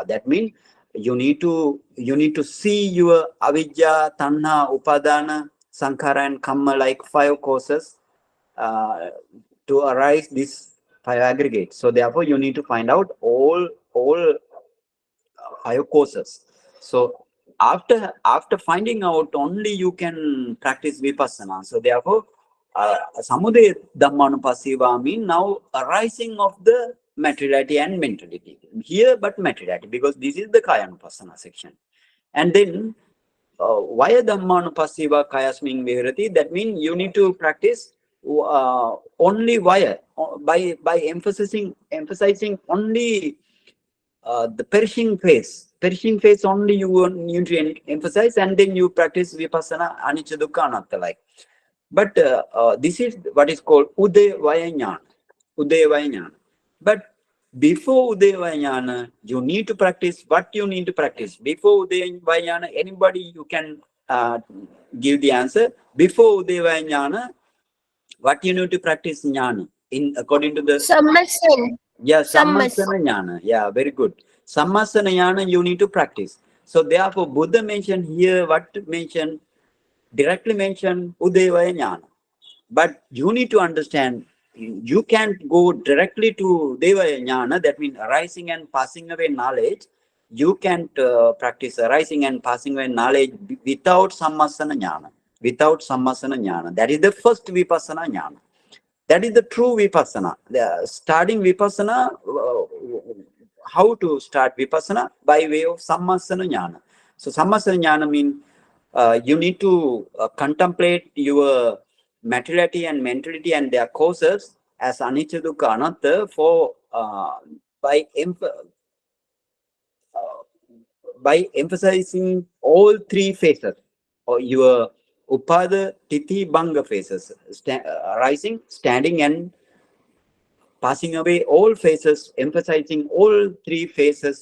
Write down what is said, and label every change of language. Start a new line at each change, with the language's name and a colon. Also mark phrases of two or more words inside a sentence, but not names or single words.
English: That means you need to see your
Pali: Avijja, Tanha, Upadana, Sankhara,
English: and Kamma, like 5 causes to arise these 5 aggregates. So therefore, you need to find out all 5 causes. So after finding out, only you can practice vipassana. So therefore,
Pali: samudaya dhammanupassiva
English: mean now arising of the materiality and mentality. Here, but materiality, because this is the kayanupassana section. And then
Pali: vaya dhammanupassiva kayasmin viharati,
English: that means you need to practice only vaya, by emphasizing only the perishing phase. Perishing phase only you need to emphasize, and then you practice vipassana
Pali: anicca dukkha anatta
English: like. But this is what is called
Pali: udayavaya jnana. Udayavaya jnana.
English: But before
Pali: udayavaya jnana,
English: you need to practice what you need to practice. Before
Pali: udayavaya jnana,
English: anybody you can give the answer. Before
Pali: udayavaya jnana,
English: what you need to practice jnana in according to the Sammasan. yeah, Sammas.
Pali: sammasana jnana.
English: Yeah, very good.
Pali: Sammasana jnana
English: you need to practice. So therefore, Buddha mentioned here what mentioned, directly mentioned
Pali: Udayavaya jnana.
English: But you need to understand, you can't go directly to
Pali: Udayavaya jnana,
English: that means arising and passing away knowledge. You can't practice arising and passing away knowledge without
Pali: sammasana jnana.
English: Without
Pali: sammasana jnana.
English: That is the first
Pali: vipassana jnana.
English: That is the true vipassana. Starting vipassana, how to start vipassana? By way of
Pali: sammasana jnana.
English: So
Pali: sammasana jnana
English: means you need to contemplate your materiality and mentality and their causes as
Pali: anicca dukkha anatta
English: for by emphasizing all three phases, or your
Pali: upada titi bhanga
English: phases, rising, standing, and passing away, all phases, emphasizing all three phases.